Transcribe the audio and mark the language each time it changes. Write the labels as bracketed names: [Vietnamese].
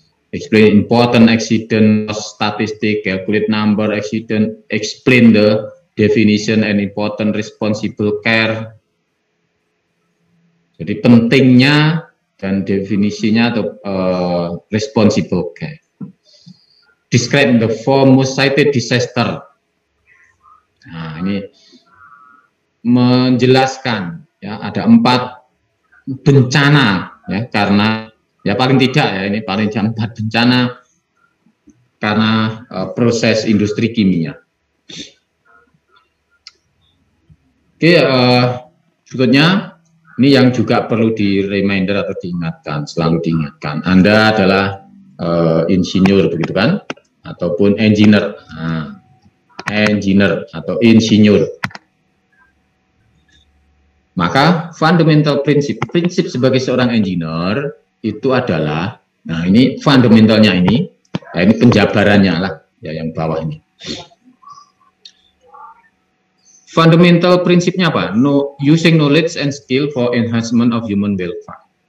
[English] Explain important accident statistic, calculate number accident, explain the definition and important responsible care. [Indonesian] Jadi pentingnya dan definisinya atau responsible care. [English] Describe the four most cited disaster. [Indonesian] Nah, ini menjelaskan ya ada 4 bencana ya, karena ya paling tidak ya ini paling 4 bencana karena proses industri kimia. Oke, berikutnya ini yang juga perlu di reminder atau diingatkan, selalu diingatkan. Anda adalah insinyur begitu kan, ataupun engineer. Nah, engineer atau insinyur. Maka fundamental prinsip sebagai seorang engineer itu adalah, nah ini fundamentalnya ini, nah ini penjabarannya lah, ya yang bawah ini. Fundamental prinsipnya apa? [English] Using knowledge and skill for enhancement of human welfare.